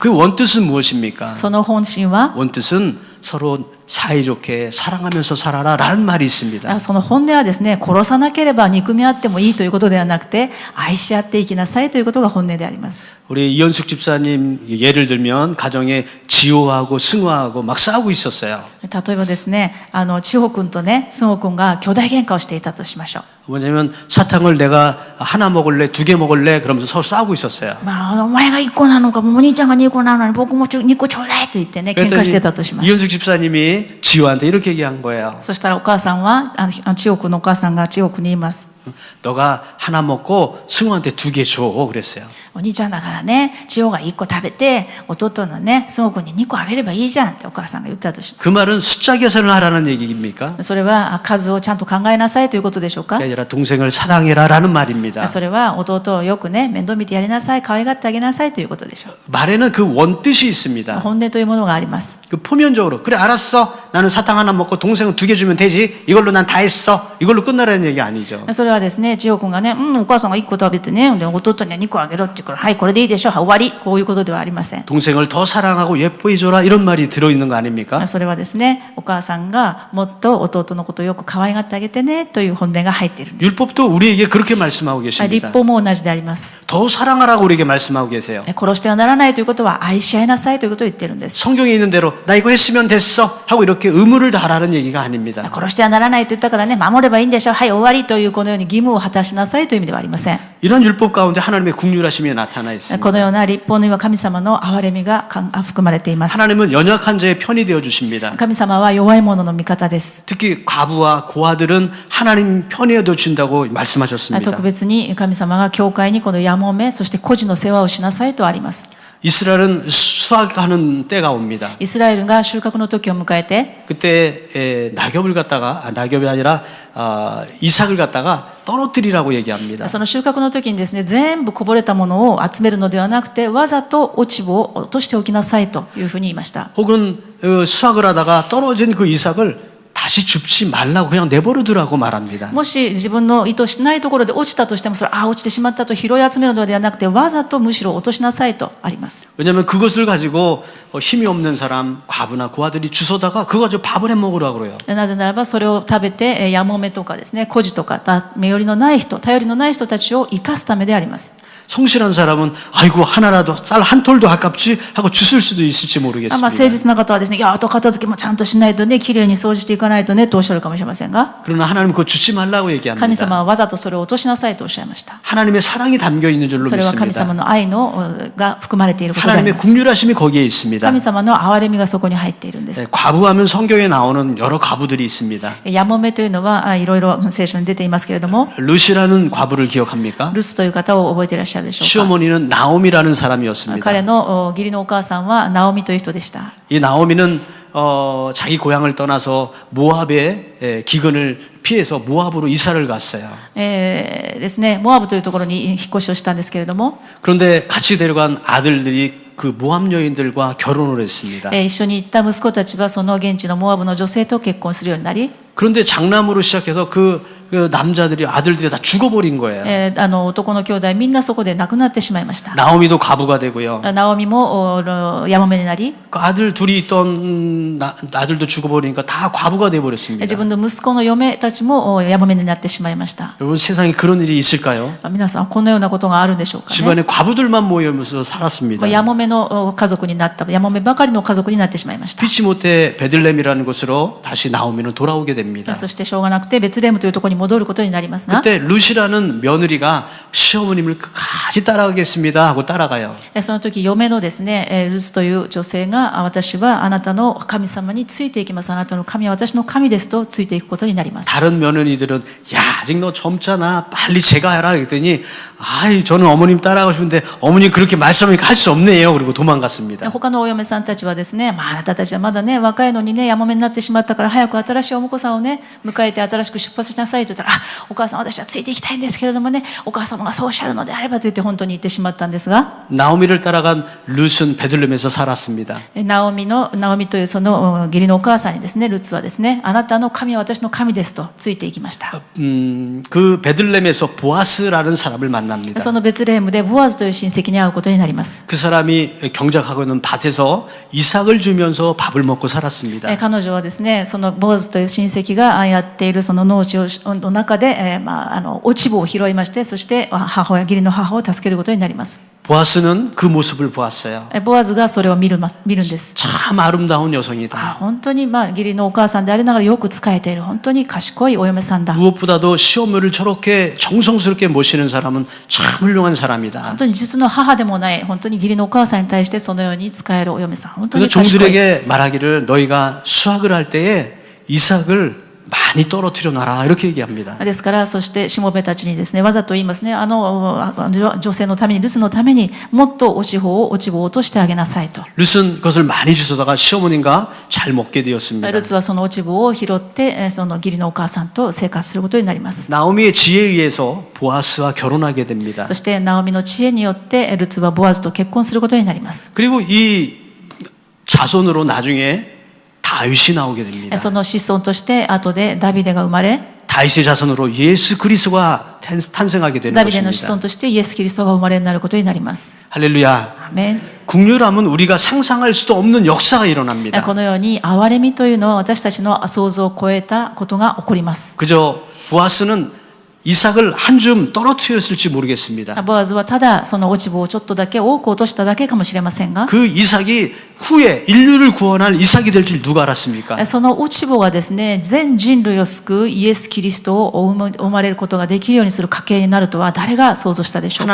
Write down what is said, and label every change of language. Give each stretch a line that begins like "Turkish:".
Korean: 그 원뜻은 무엇입니까?
Japanese: その本心は、
Korean: 원뜻은 서로 사이좋게 사랑하면서 살아라라는 말이 있습니다.
Japanese: その本音はですね、殺さなければ憎み合ってもいいということではなくて、愛し合っていきなさいということが本音であります。
Korean: 우리 이현숙 집사님 예를 들면 가정에 지호하고 승화하고 막 싸우고 있었어요.
Japanese: 例えばですね、千穂君とね、スンホ君が兄弟喧嘩をしていたとしましょう。
Korean: 뭐냐면 사탕을 내가 하나 먹을래, 두 개 먹을래 그러면서 서로 싸우고 있었어요.
Japanese: お前が1個なのか、もうお兄ちゃんが2個なのに僕も2個ちょうだいと言ってね、喧嘩してたとします。
Korean: 이현숙 집사님이 지호한테 이렇게 얘기한 거예요.
Japanese: そしたらお母さんは、千穂君のお母さんが千穂君に言います。
Korean: 너가 하나 먹고 승우한테 2개 줘 그랬어요.
Japanese: お兄ちゃんだからね、千穂が1個食べて、弟のね、スンホ君に2個あげればいいじゃんってお母さんが言ったとしま
Korean: 그 말은 숫자 계산을 하라는 얘기입니까?
Japanese: す。それは数をちゃんと考えなさいということでしょうか。
Korean: 그게 아니라 동생을 사랑해라라는 말입니다.
Japanese: それは弟をよくね、面倒見てやりなさい、可愛がってあげなさいということでしょう。
Korean: 말에는 그 원뜻이 있습니다.
Japanese: 本音というものがあります。
Korean: 그 표면적으로 그래 알았어 나는 사탕 하나 먹고 동생은 2개 주면 되지 이걸로 난 다 했어 이걸로 끝나라는 얘기 아니죠.
Japanese: それはですね、千穂君がね、お母さんが1個食べてね、で弟には2個あげろって言うから、はい、これでいいでしょ、終わり。こういうことではありません。
Korean: 동생을 더 사랑하고 예뻐해줘라 이런 말이 들어있는 거 아닙니까?
Japanese: それはですね、お母さんがもっと弟のことをよく可愛がってあげてねという本音が入っているんです。
Korean: 율법도 우리에게 그렇게 말씀하고
Japanese: 律
Korean: 계십니다.
Japanese: 法も同じであります。
Korean: 더 사랑하라고 우리에게 말씀하고 계세요.
Japanese: 殺してはならないということは愛し合いなさいということを言ってるんです。
Korean: 성경에 있는 대로 나 이거 했으면 됐어 하고 이렇게 의무를 다하라는 얘기가 아닙니다.
Japanese: 殺してはならないと言ったからね、守ればいいんでしょ、はい終わりというこのように義務を果たしなさいという意味ではありません。
Korean: 이런 율법 가운데 하나님의 긍휼하심이 나타나
Japanese: こ
Korean: 있습니다.
Japanese: のような律法には神様の憐れみが含まれています。
Korean: 하나님은 연약한 자의 편이 되어 주십니다.
Japanese: 神様は弱い者の味方です。
Korean: 특히 과부와 고아들은 하나님 편이 되어 준다고 말씀하셨습니다.
Japanese: 特別に神様が教会にこのやもめ、そして孤児の世話をしなさいとあります。
Korean: 이스라엘은 수확하는 때가 옵니다.
Japanese: イスラエルが収穫の時を迎えて、
Korean: 그때 낙엽을 갖다가 낙엽이 아니라 이삭을 갖다가 떨어뜨리라고 얘기합니다.
Japanese: その収穫の時にですね、全部こぼれたものを集めるのではなくて、わざと落ち葉を落としておきなさいというふうに言いました。
Korean: 혹은 수확을 하다가 떨어진 그 이삭을 다시 줍지 말라고 그냥 내버려두라고 말합니다.
Japanese: もし自分の意図しないところで落ちたとしても、それ落ちてしまったと拾い集めるのではなくて、わざとむしろ落としなさいとあります。
Korean: 왜냐하면 그것을 가지고 힘이 없는 사람, 과부나 고아들이 주워다가 그거 가지고 밥을 해 먹으라고 그래요.
Japanese: なぜならばそれを食べてやもめとかですね、孤児とか身寄りのない人、頼りのない人たちを生かすためであります。
Korean: 성실한 사람은 아이고 하나라도 쌀 한 톨도 아깝지 하고 주실 수도 있을지
Japanese: まあ
Korean: 모르겠습니다.
Japanese: 誠実な方はですね、いや、後片付けもちゃんとしないとね、きれいに掃除していかないとねとおっしゃるかもしれませんが、
Korean: 그러나 하나님은 그거 주지 말라고
Japanese: 神
Korean: 얘기합니다.
Japanese: 様はわざとそれを落としなさいとおっしゃいました。
Korean: 하나님의 사랑이 담겨 있는 줄로
Japanese: それは神
Korean: 믿습니다.
Japanese: 様の愛のが含まれていることであり
Korean: 하나님의
Japanese: ます。
Korean: 긍휼하심이 거기에 있습니다.
Japanese: 神様の憐れみがそこに入っているんです。
Korean: 과부하면 성경에 나오는 여러 과부들이 있습니다.
Japanese: やもめというのはいろいろ聖書に出ていますけれども、
Korean: 루시라는 과부를 기억합니까?
Japanese: ルスという方を覚えていらっしゃるでしょうか。
Korean: 시어머니는 나오미라는 사람이었습니다.
Japanese: 彼の義理のお母さんはナオミという人でした。
Korean: 이 나오미는 자기 고향을 떠나서 모압의 기근을 피해서 모압으로 이사를 갔어요.
Japanese: ですね、モアブというところに引っ越しをしたんですけれども、
Korean: 그런데 같이 데려간 아들들이 그 모압 여인들과 결혼을 했습니다.
Japanese: 一緒に行った息子たちはその現地のモアブの女性と結婚するようになり、
Korean: 그런데 장남으로 시작해서 그 그 남자들이 아들들이 다 죽어버린 거예요.
Japanese: 男の兄弟みんなそこで亡くなってしまいました。
Korean: 나오미도 과부가 되고요.
Japanese: ナオミもやもめになり、
Korean: 그 아들 둘이 있던 아들도 죽어버리니까 다 과부가 돼버렸습니다.
Japanese: 自分の息子の嫁たちもやもめになってしまいました。
Korean: 여러분 세상에 그런 일이 있을까요?
Japanese: 皆さんこのようなことがあるんでしょうかね。
Korean: 집안에 과부들만 모이면서 살았습니다.
Japanese: やもめの家族になった、やもめばかりの家族になってしまいました。
Korean: 피치 못해 베들렘이라는 곳으로 다시 나오미는 돌아오게 됩니다.
Japanese: そしてしょうがなくてベツレヘムというところに戻ることになりますが、
Korean: 그때 루시라는 며느리가 시어머님을 끝까지 따라가겠습니다 하고 따라가요.
Japanese: その時嫁のですね、ルツという女性が、私はあなたの神様についていきます。あなたの神は私の神ですとついていくことになります。
Korean: 다른 며느리들은 야 아직 너 젊잖아 빨리 제가 해라 그랬더니 아이 저는 어머님 따라가고 싶은데 어머님 그렇게 말씀하니까 할 수 없네요. 그리고 도망갔습니다.
Japanese: 他のお嫁さんたちはですね、あなたたちはまだね若いのにねやもめになってしまったから早く新しいお婿さんをね迎えて新しく出発しなさいと言ったら、お母さん私はついていきたいんですけれどもね、お母様がそうおっしゃるのであればと言って本当に言ってしまったんですが、
Korean: 나오미를 따라간 룻은 베들렘에서 살았습니다.
Japanese: ナオミというその義理のお母さんにですね、ルツはですね、あなたの神は私の神ですとついていきました。
Korean: 그 베들렘에서 보아스라는 사람을 만납니다.
Japanese: そのベツレヘムでボアズという親戚に会うことになります。
Korean: 그 사람이 경작하고 있는 밭에서 이삭을 주면서 밥을 먹고 살았습니다.
Japanese: 彼女はですね、そのボアズという親戚がやっているその農地の中で、落ち穂を拾いまして、そして義理の母を助けることになります。
Korean: 보아스는 그 모습을 보았어요.
Japanese: ボアズがそれを見るんです。
Korean: 참 아름다운 여성이다.
Japanese: 本当に義理のお母さんでありながらよく仕えている本当に賢いお嫁さんだ。
Korean: 무엇보다도 시어머니를 저렇게 정성스럽게 모시는 사람은 참 훌륭한 사람이다.
Japanese: 本当に実の母でもない本当に義理のお母さんに対してそのように仕えるお嫁さん、本当に
Korean: 그래서
Japanese: 賢い。
Korean: 종들에게 말하기를 너희가 수확을 할 때에 이삭을 많이 떨어뜨려 놔라 이렇게 얘기합니다.
Japanese: ですから、そしてしもべたちにですね、わざと言いますね、女性のために、ルツのためにもっと落ち穂を落としてあげなさいと。
Korean: 룻은 그것을 많이 주워다가 시어머님과 잘 먹게 되었습니다.
Japanese: ルツはその落ち穂を拾って、その義理のお母さんと生活することになります。
Korean: 나오미의 지혜에 의해서 보아스와 결혼하게 됩니다.
Japanese: そしてナオミの知恵によってルツはボアズと結婚することになります。
Korean: 그리고 이 자손으로 나중에 다윗이 나오게 됩니다.
Japanese: その子孫として後でダビデが生まれ、
Korean: 다윗의 자손으로 예수 그리스도가 탄생하게 되는
Japanese: ダビデの子孫
Korean: 것입니다.
Japanese: としてイエス・キリストが生まれになることになります。
Korean: 할렐루야.
Japanese: アーメン。
Korean: 국률함은 우리가 상상할 수도 없는 역사가 일어납니다.
Japanese: このように憐れみというのは私たちの想像を超えたことが起こります。
Korean: 그저 보아스는 이삭을 한 줌 떨어뜨렸을지 모르겠습니다.
Japanese: ボアズはただその落ち穂をちょっとだけ多く落としただけかもしれませんが、
Korean: 그 이삭이 후에 인류를 구원할 이삭이 될 줄 누가 알았습니까?
Japanese: その落ち穂がですね、全人類を救うイエス・キリストを生まれることができるようにする家系になるとは誰が想像したでしょうか。